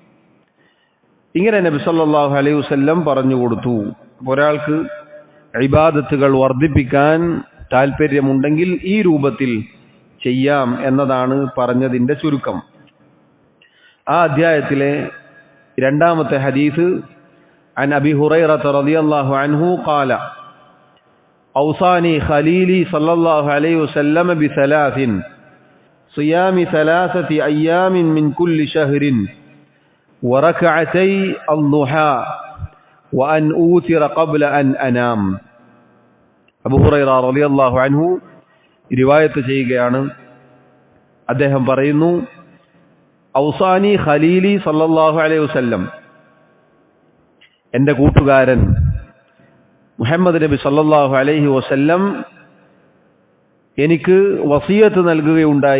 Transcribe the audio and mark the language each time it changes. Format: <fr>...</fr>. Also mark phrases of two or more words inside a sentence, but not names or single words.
<ml>ഇങ്ങനെ നബി</ml> <ar>صلى الله عليه وسلم</ar> <ml>പറഞ്ഞു കൊടുത്തു. ഒരാൾക്ക് ഇബാദത്തുകൾ വർദ്ധിപ്പിക്കാൻ താല്പര്യമുണ്ടെങ്കിൽ ഈ രൂപത്തിൽ ചെയ്യാം എന്നതാണ് പറഞ്ഞതിന്റെ ചുരുക്കം. ആ അധ്യായത്തിലെ 2ാമത്തെ ഹദീസ്</ml> <ar>عن أبي هريرة رضي الله عنه قال أوصاني خليلي صلى الله عليه وسلم بثلاث صيام 3 أيام من كل شهر وركعتي الضحى وأن أوتر قبل أن أنام.</ar> <ml>അബൂ ഹുറൈറ</ml> <ar>رضي الله عنه</ar> <ml>റിവായത്ത് ചെയ്യുകയാണ്. അദ്ദേഹം പറയുന്നു,</ml> <ar>أوصاني خليلي صلى الله عليه وسلم,</ar> <ml>എൻ്റെ കൂട്ടുകാരൻ മുഹമ്മദ് നബി</ml> <ar>صلى الله عليه وسلم</ar> <ml>എനിക്ക് വസിയത്ത് നൽകുകയുണ്ടായി.</ml>